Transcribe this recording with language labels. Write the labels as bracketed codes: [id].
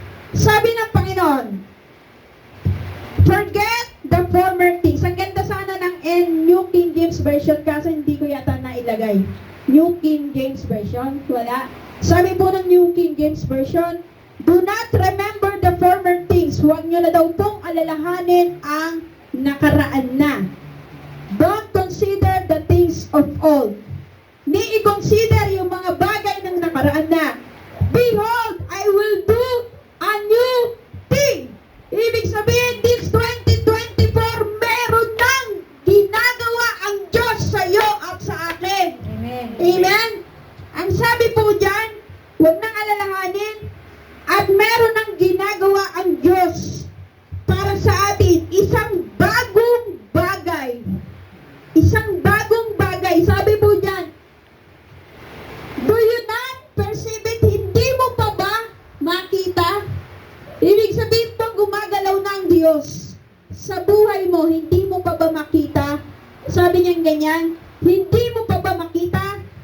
[tl] Sabi ng Panginoon, [en] forget the former things. [tl] Ang ganda sana ng New King James Version kasi hindi ko yata nailagay. [en] New King James Version, [tl] wala. Sabi po ng [en] New King James Version, do not remember the former things. [tl] Huwag nyo na daw pong alalahanin ang nakaraan na. [en] Don't consider the things of old. [tl] Ni i-consider yung mga bagay ng nakaraan na. [en] Behold, I will do a new thing. [tl] Ibig sabihin, [en] this 2024, [tl] meron nang ginagawa ang Diyos sa iyo at sa akin. Amen. Amen? Ang sabi po dyan, huwag nang alalahanin at meron nang ginagawa ang Diyos para sa atin. Isang bagong bagay. Isang bagong bagay. Sabi po dyan, [en] do you not perceive it? [tl] Hindi mo pa ba makita? Ibig sabihin pang gumagalaw na ang Diyos sa buhay mo, hindi mo pa ba makita? Sabi niya ganyan, hindi mo pa ba makita?